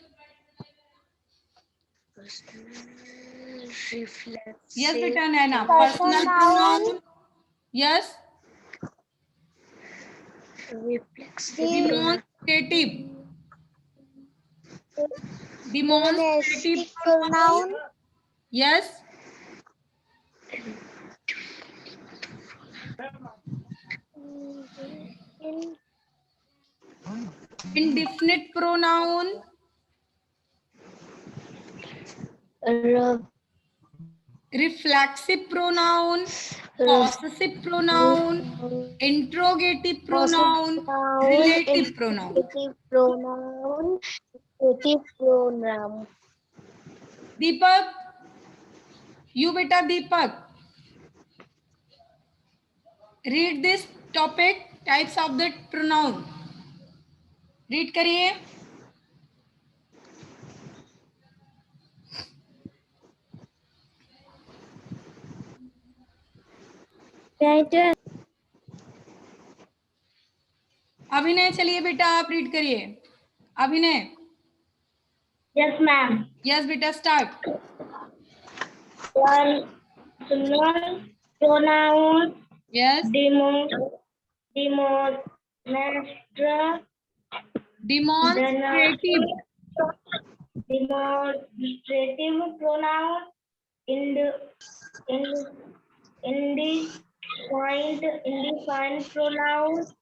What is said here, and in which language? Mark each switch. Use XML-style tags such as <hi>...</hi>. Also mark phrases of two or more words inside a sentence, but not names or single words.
<en>Yes बेटा Naina, personal pronoun, yes, Demonstrative, demonstrative pronoun, yes, indefinite pronoun, reflexive pronoun, possessive pronoun, interrogative pronoun, relative pronoun. दीपक, you beta Deepak, read this topic, types of the pronoun.</en> <hi>Read करिए। अभिनय चलिए बेटा, आप रीड करिए। अभिनय।</hi> <en>Yes ma'am. Yes बेटा, start। Personal pronoun, यस, demonstrative, demonstrative pronoun, indefinite pronoun,</en>